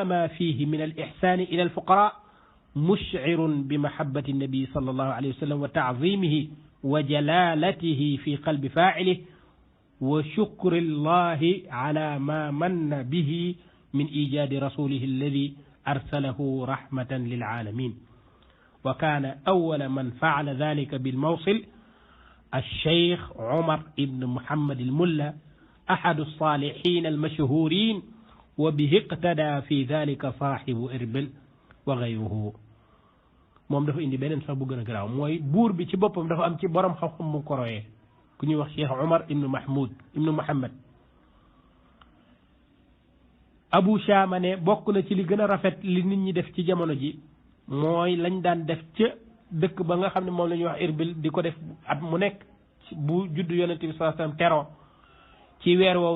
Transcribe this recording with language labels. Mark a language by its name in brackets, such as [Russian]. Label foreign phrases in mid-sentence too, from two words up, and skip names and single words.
[Arabic] ما فيه من الإحسان إلى الفقراء مشعر بمحبة النبي صلى الله عليه وسلم وتعظيمه وجلالته في قلب فاعله وشكر الله على ما من به من إيجاد رسوله الذي أرسله رحمة للعالمين وكان أول من فعل ذلك بالموصل الشيخ عمر بن محمد الملا أحد الصالحين المشهورين وبه اقتدى في ذلك صاحب إربل وغيره [Wolof] moom dafa indi beneen sax bu gën a garaaw mooy buur bi ci boppam dafa am ci borom xam-xam mu ko royee ku ñuy wax Cheikh Omar ibnu Mahmoud ibnu Muhammad Abu Shama ne bokk na ci li gën a rafet li nit ñi def ci jamono ji mooy lañ daan def ca dëkk ba nga xam ne moom la ñuy wax Irbil di ko def at mu nekk bu juddu yonente bi [Arabic] صلى الله عليه وسلم [Wolof] teroo ci weer woowu